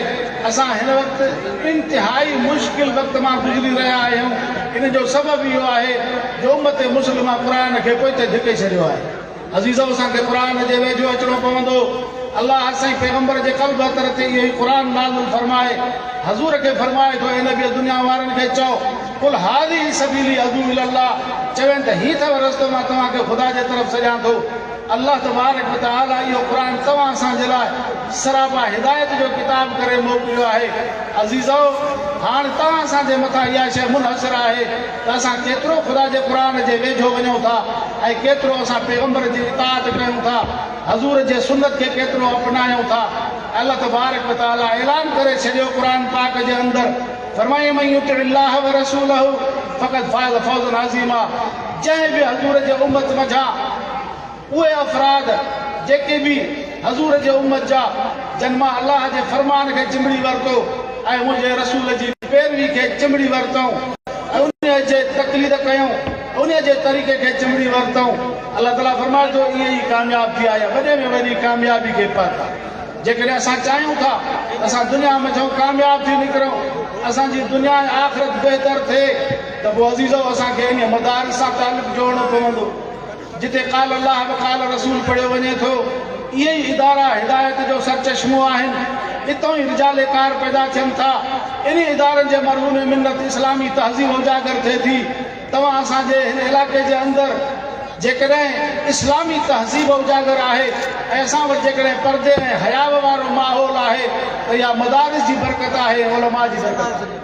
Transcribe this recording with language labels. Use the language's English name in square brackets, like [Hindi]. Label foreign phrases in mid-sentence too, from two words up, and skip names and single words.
[Sindhi] असां हिन वक़्तु इंतिहाई मुश्किल वक़्त मां गुज़री रहिया आहियूं। इन जो सबबु इहो आहे जो उम्मत मुस्लिमा क़ुरान खे पोइते धिके छॾियो आहे। अज़ीज़ो, असांखे क़ुरान जे वेझो अचिणो पवंदो। अल्लाह असां पैगंबर जे क़ल्ब अतर ते इहो ई क़ुरान नाज़िल फरमाए, हज़ूर खे फरमाए थो ऐं नबी दुनिया वारनि खे चओ [Arabic] قل هذه سبيلي أدعو إلى الله, [Sindhi] चवनि त हीउ अथव रस्तो मां तव्हांखे ख़ुदा जे तरफ़ सॼां थो। [Arabic] الله تبارك وتعالى [Sindhi] इहो क़ुरान तव्हां असांजे लाइ सरापा हिदायत जो किताब करे मोकिलियो आहे। अज़ीज़ो, हाणे तव्हां असांजे मथां इहा शइ मुनहसर आहे त असां केतिरो ख़ुदा जे क़ुरान जे वेझो वञूं था ऐं केतिरो असां पैगंबर जी इताअत कयूं था, हज़ूर जे सुन्नत खे केतिरो अपनायूं था। [Arabic] الله تبارك وتعالى [Sindhi] ऐलान करे छॾियो क़ुरान पाक जे अंदरि, फरमाए [Arabic] من يطع الله ورسوله فقد فاز فوزا عظيما. [Sindhi] जंहिं बि हज़ूर जे उम्मत मंझां उहे अफ़राद जेके बि हज़ूर जे उम्मत जा जन मां अलाह जे फरमान खे चिंबड़ी वरितो ऐं मुंहिंजे रसूल जी पैरवी खे चिंबड़ी वरितऊं ऐं उन जे तक़लीद कयूं, उन जे तरीक़े खे चिंबड़ी वरितऊं, अल्लाह ताला फरमाए थो इहे ई कामयाब थी आया, वॾे में वॾी कामयाबी खे पाता। जेकॾहिं असां चाहियूं था असां दुनिया में कामयाब थी निकिरूं त असांजी दुनिया ऐं आख़िरत बहितर थिए त पोइ अज़ीज़ो असांखे इन मदारिस सां तालुक़ु जोड़णो पवंदो जिते [Arabic] قال الله وقال الرسول [Sindhi] पढ़ियो वञे थो। इहे ई इदारा हिदायत जो सरचश्मो आहिनि। हितां ई रिजाले कार पैदा थियनि था। इन इदारनि जे मरहूम मिन्नत इस्लामी तहज़ीब उजागर थिए थी। तव्हां असांजे हिन इलाइक़े जे अंदरि जेकॾहिं इस्लामी तहज़ीब उजागर आहे ऐं असां वटि जेकॾहिं परदे ऐं हयाव वारो माहौल आहे त इहा मदारिस जी बरकत आहे, उलमा जी बरकत।